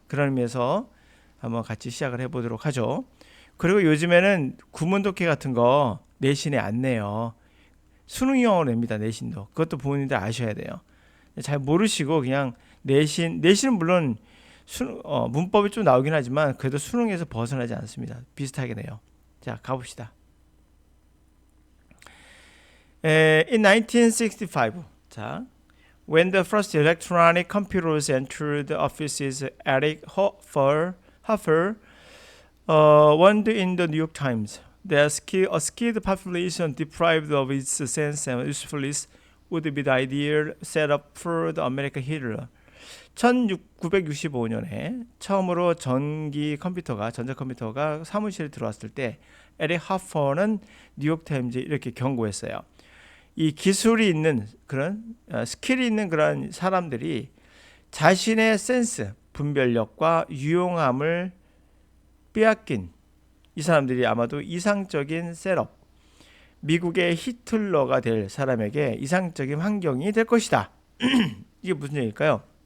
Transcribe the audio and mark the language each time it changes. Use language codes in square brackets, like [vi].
[ko] 그런 의미에서 한번 같이 시작을 해보도록 하죠. 그리고 요즘에는 구문독해 같은 거 내신에 안 내요. 수능 영어로 냅니다. 내신도. 그것도 부모님들 아셔야 돼요. 잘 모르시고 그냥 내신은 물론 문법이 좀 나오긴 하지만 그래도 수능에서 벗어나지 않습니다. 비슷하게 내요. 자, 가봅시다. [en] In 1965, 자, when the first electronic computers entered the offices, Eric Hoffer warned in the New York Times that a skilled population deprived of its sense and usefulness would be the ideal setup for the American Hitler. [ko] 1965년에 처음으로 전자컴퓨터가 사무실에 들어왔을 때 에릭 하퍼는 뉴욕타임즈에 이렇게 경고했어요. 이 기술이 있는 그런 스킬이 있는 그런 사람들이 자신의 센스, 분별력과 유용함을 빼앗긴 이 사람들이 아마도 이상적인 셋업, 미국의 히틀러가 될 사람에게 이상적인 환경이 될 것이다. 이게 무슨 얘기일까요?